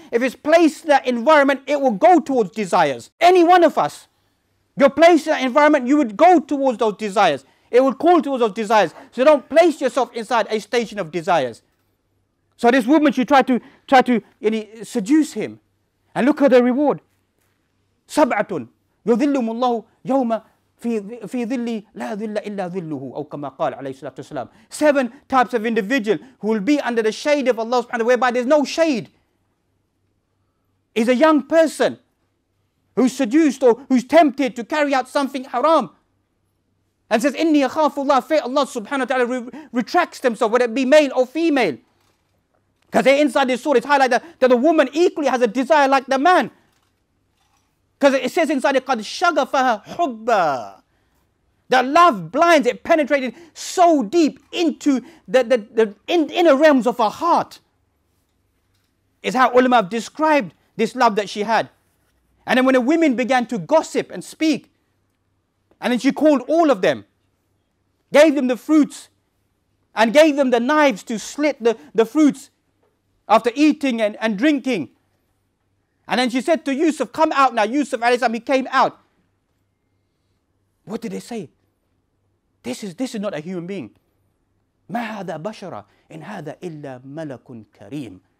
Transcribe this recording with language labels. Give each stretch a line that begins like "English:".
English: If it's placed in that environment, it will go towards desires. Any one of us, you're placed in that environment, you would go towards those desires. It will call towards those desires. So don't place yourself inside a station of desires. So this woman, she tried to seduce him. And look at the reward. Sab'atun.
Arabic: يظلهم الله يوم في ظل لا ظل إلا ظله أو كما قال عليه الصلاة والسلام.
English: 7 types of individual who will be under the shade of Allah subhanahu wa ta'ala, whereby there's no shade. Is a young person who's seduced or who's tempted to carry out something haram and says,
Arabic: Inni akhafullah,
English: fear Allah subhanahu wa ta'ala, retracts themselves, whether it be male or female. Because inside this surah it's highlighted that the woman equally has a desire like the man. Because it says inside it,
Arabic: قَدْ شَغَفَهَا حُبًّا.
English: That love blinds, it penetrated so deep into the inner realms of her heart. Is how ulama have described this love that she had. And then when the women began to gossip and speak, and then she called all of them, gave them the fruits, and gave them the knives to slit the fruits after eating and drinking. And then she said to Yusuf, come out now. Yusuf alayhi salam, he came out. What did they say? This is not a human being.
Arabic: ما هذا بشرا إن هذا إلا ملك كريم.